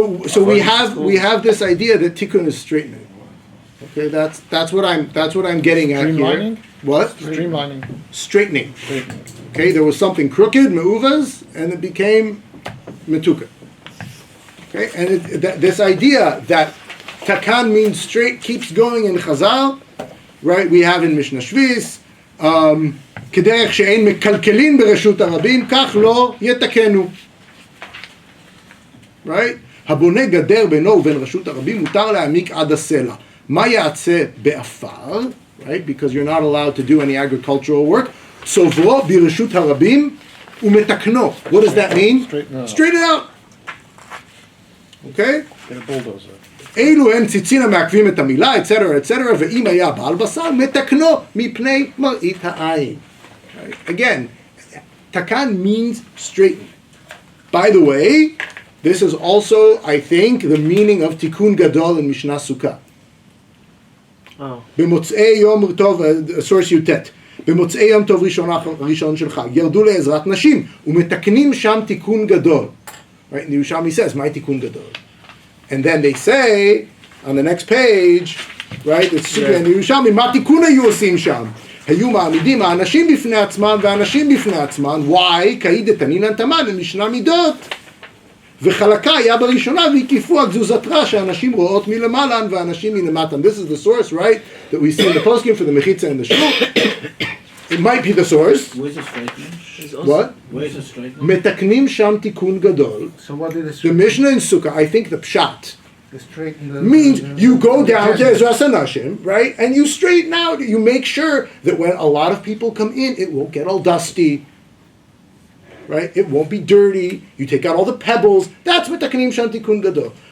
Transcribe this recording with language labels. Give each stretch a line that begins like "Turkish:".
English: So we have this idea that tikkun is straightening. Okay, that's what I'm getting at Streamlining? here. What? Streamlining. Straightening. Okay, there was something crooked, me'uvas, and it became metuka. Okay, and this idea that takan means straight keeps going in Chazal, right? We have in Mishnah Shvis,
Hebrew: כדרך שאין מקלקלין ברשות הרבים, כך לא יתקנו.
English: Right?
Hebrew: הבונה גדר בינו ובין רשות הרבים מותר להעמיק עד הסלע. מה יעשה באפר?
English: Right? Because you're not allowed to do any agricultural work.
Hebrew: צוברו ברשות הרבים ומתקנו.
English: What does that mean? Straighten it out. Okay? Get a bulldozer.
Hebrew: אלו הם ציצין המעכבים את המילה,
English: etc., etc.,
Hebrew: ואם היה בעל בשר, מתקנו מפני מראית העין.
English: Right? Again, takan means straighten. By the way, this is also, I think, the meaning of tikkun gadol in Mishnah Sukkah.
Hebrew: במוצאי יום טוב,
English: source
Hebrew: י"ט, במוצאי יום טוב ראשון שלך, ירדו לעזרת נשים, ומתקנים שם תיקון גדול.
English: Right? And the Yerushalmi says, my tikkun gadol. And then they say, on the next page, right, it's Sukkah and Yerushalmi,
Hebrew: מה תיקון היו עושים שם? היו מעמידים האנשים בפני עצמם והאנשים בפני עצמם,
English: why?
Hebrew: כאיד דתנינן תמן למשנה מידות. וחלקה היה בראשונה והקיפו הגזוזת רע שהאנשים רואות מלמעלה והאנשים מלמטה.
English: This is the source, right, that we see in the poskim for the mechitza and the shul. It might be the source. Where's the straightening? What? Where's the straightening?
Hebrew: מתקנים שם תיקון גדול.
English: So what did The Mishnah in Sukkah, I think the pshat, the means you go down to Ezras Hanashim, right, and you straighten out, you make sure that when a lot of people come in, it won't get all dusty, right, it won't be dirty, you take out all the pebbles, that's Metakanim Shantikun Gadol.